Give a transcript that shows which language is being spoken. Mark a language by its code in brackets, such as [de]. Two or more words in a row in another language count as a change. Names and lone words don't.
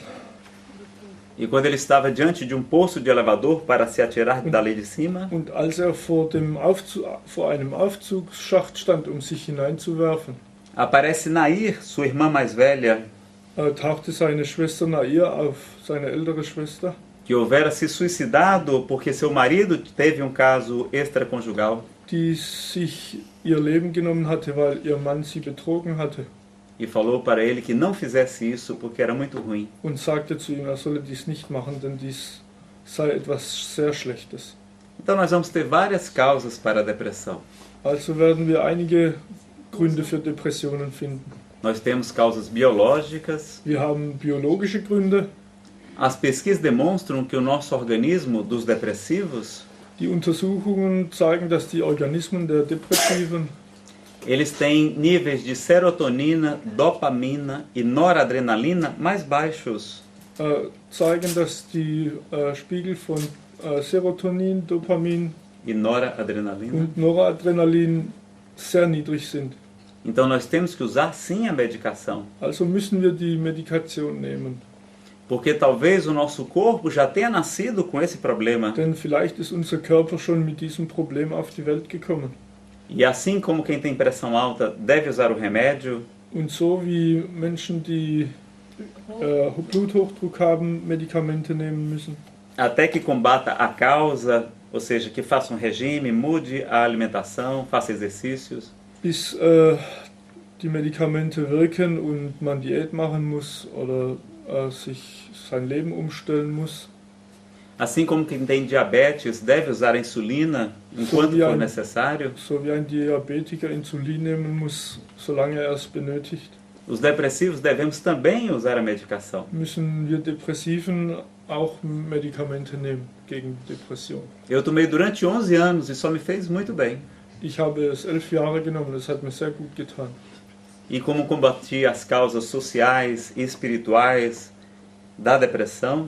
[pt] E quando ele estava diante de um poço de elevador para se atirar dali de cima, [de] Und als er vor einem Aufzugsschacht stand, sich hineinzuwerfen, [pt] aparece Nair, sua irmã mais velha, [de] tauchte seine Schwester Nair auf, seine ältere Schwester, [pt] que houvera se suicidado porque seu marido teve um caso extraconjugal. [de] die sich ihr Leben genommen hatte, weil ihr Mann sie betrogen hatte, [pt] E falou para ele que não fizesse isso porque era muito ruim. [de] und sagte zu ihm, er solle dies nicht machen, denn dies sei etwas sehr Schlechtes. [pt] Então nós vamos ter várias causas para a depressão. [de] Also werden wir einige Gründe für Depressionen finden. [pt] Nós temos causas biológicas. [de] Wir haben biologische Gründe. [pt] As pesquisas demonstram que o nosso organismo dos depressivos, [de] Die Untersuchungen zeigen, dass die Organismen der Depressiven [pt] eles têm níveis de serotonina, dopamina e noradrenalina mais baixos. [de] zeigen, dass die Spiegel von Serotonin, Dopamin [pt] E noradrenalina. [de] und Noradrenalin sehr niedrig sind. [pt] Então nós temos que usar sim a medicação. [de] Also müssen wir die Medikation nehmen. [pt] Porque talvez o nosso corpo já tenha nascido com esse problema. [de] Denn vielleicht ist unser Körper schon mit diesem Problem auf die Welt gekommen. [pt] E assim como quem tem pressão alta deve usar o remédio, [de] Und so wie Menschen, die Bluthochdruck haben, Medikamente nehmen müssen, [pt] até que combata a causa, ou seja, que faça um regime, mude a alimentação, faça exercícios, [de] bis die Medikamente wirken und man Diät machen muss oder sich sein Leben umstellen muss. [pt] Assim como quem tem diabetes deve usar a insulina enquanto for necessário, [de] So wie ein Diabetiker Insulin nehmen muss, solange er es benötigt, [pt] os depressivos devemos também usar a medicação. [de] müssen wir Depressiven auch Medikamente nehmen gegen Depression. [pt] Eu tomei durante 11 anos e só me fez muito bem. [de] Ich habe es 11 Jahre genommen, das hat mir sehr gut getan. [pt] E como combati as causas sociais e espirituais da depressão,